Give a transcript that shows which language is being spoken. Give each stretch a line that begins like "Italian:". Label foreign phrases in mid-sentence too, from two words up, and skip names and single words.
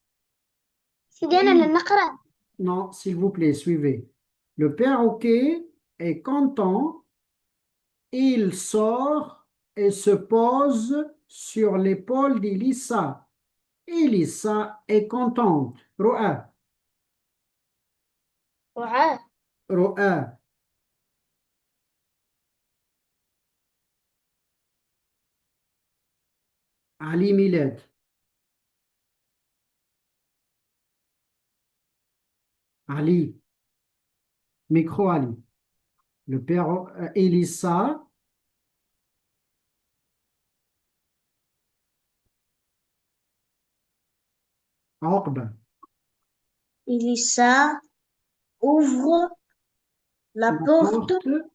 French: Non, s'il vous plaît, suivez. Le perroquet est content. Il sort et se pose sur l'épaule d'Elissa. Elissa est contente. Roa, وعاء Roa. Ali Miled. Ali. Micro Ali. Le père Elissa. Orbe. Elissa ouvre la La porte porte,